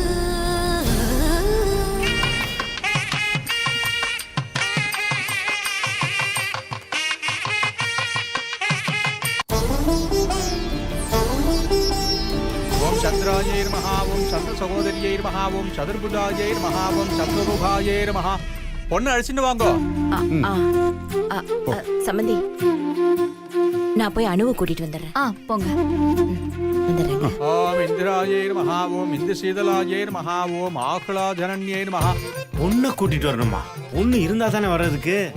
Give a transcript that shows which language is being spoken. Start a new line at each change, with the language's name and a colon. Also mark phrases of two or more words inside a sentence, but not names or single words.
Sanskrit: चंद्रायै नमः ओं चंद्र सहोदरियै नमः ओं चतुर्भुजायै नमः ओं चतुर्मुखायै नमः।
Tamil: பொண்ணு அழைச்சிட்டு வாங்கோ. சம்பந்தி, நான் போய் அணுவை கூட்டிட்டு வந்துடுறேன். போங்க. வந்துடுறேங்க.
Sanskrit: ॐ इन्द्रायै नमः ॐ इन्द्रशीतलायै नमः ॐ आह्लाजनन्यै नमः.
Tamil: பொண்ணை கூட்டிட்டு வரணுமா? பொண்ணு இருந்தா தானே வர்றதுக்கு.